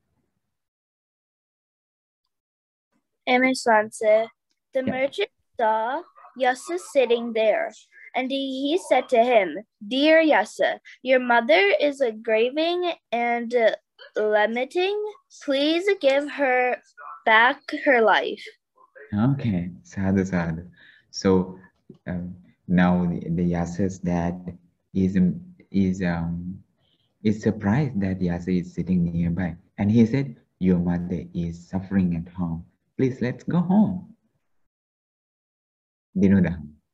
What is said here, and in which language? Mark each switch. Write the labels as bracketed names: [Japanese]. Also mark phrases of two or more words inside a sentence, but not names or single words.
[English] Sanse, the merchant saw Yasa sitting there, and he said to him, Dear Yasa, your mother is grieving and lamenting. Please give her back her life. Okay, sadhu, sadhu. So now the Yasa's dad is surprised that Yasa is sitting nearby, and he said, "Your mother is suffering at home. Please, let's go home." Dinodam.